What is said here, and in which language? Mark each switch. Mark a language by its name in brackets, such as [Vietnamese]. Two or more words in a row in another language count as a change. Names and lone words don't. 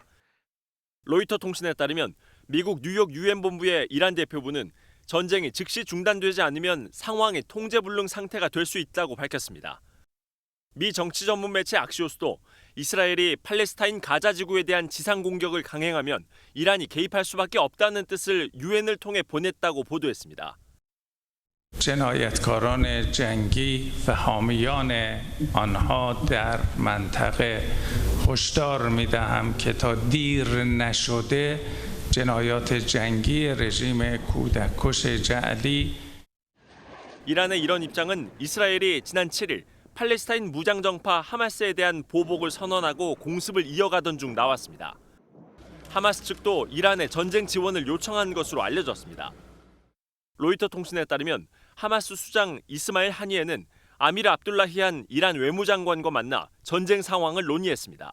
[Korean] 로이터 통신에 따르면 미국 뉴욕 유엔 본부의 이란 대표부는 전쟁이 즉시 중단되지 않으면 상황이 통제불능 상태가 될 수 있다고 밝혔습니다. 미 정치 전문 매체 악시오스도 이스라엘이 팔레스타인 가자지구에 대한 지상 공격을 강행하면 이란이 개입할 수밖에 없다는 뜻을 유엔을 통해 보냈다고 보도했습니다. [Persian] جنایتکاران جنگی و حامیان آنها در منطقه هشدار می‌دهم که تا دیر نشده جنایات جنگی رژیم کودککش جعلی [Korean] 이란의 이런 입장은 이스라엘이 지난 7일 팔레스타인 무장정파 하마스에 대한 보복을 선언하고 공습을 이어가던 중 나왔습니다. 하마스 측도 이란의 전쟁 지원을 요청한 것으로 알려졌습니다. 로이터 통신에 따르면 하마스 수장 이스마일 하니에는 아미르 압둘라히안 이란 외무장관과 만나 전쟁 상황을 논의했습니다.